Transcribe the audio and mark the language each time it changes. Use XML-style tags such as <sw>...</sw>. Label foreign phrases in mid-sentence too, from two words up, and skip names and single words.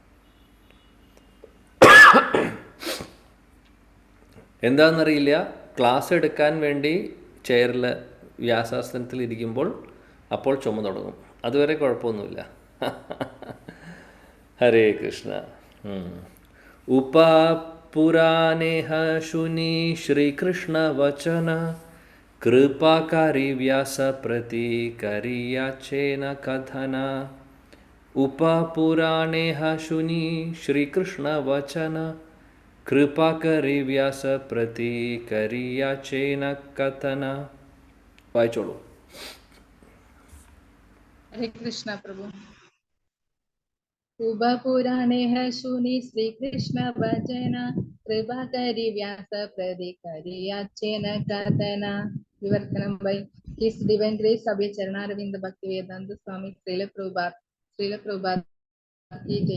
<ml>എന്താണെന്നറിയില്ല, ക്ലാസ് എടുക്കാൻ വേണ്ടി ചെയറിൽ വ്യാസാസനത്തിൽ ഇരിക്കുമ്പോൾ അപ്പോൾ ചുമ തുടങ്ങും. അതുവരെ കുഴപ്പമൊന്നുമില്ല. ഹരേ കൃഷ്ണ.</ml> <bn>উপপুরাণে শুনি শ্রীকৃষ্ণ বচন কৃপাকারী ব্যাস প্রতিকরিয়াছেন কথন উপপুরাণে শুনি শ্রীকৃষ্ণ বচন কৃপাকরী ব্যাস প্রতিকরিয়াছেন কথন.</bn> <ml>വായിച്ചോളൂ.</ml> <hi>हरे कृष्ण प्रभु.</hi> <bn>উপপুরাণে শুনি শ্রীকৃষ্ণ বচন কৃপাকরী ব্যাস প্রতিকরিয়াছেন কথন.</bn> <en>विवर्तनम by His Divine Grace Abhay Charanaravinda Bhaktivedanta Swami Srila Prabhupada</en> <hi>की जय.</hi>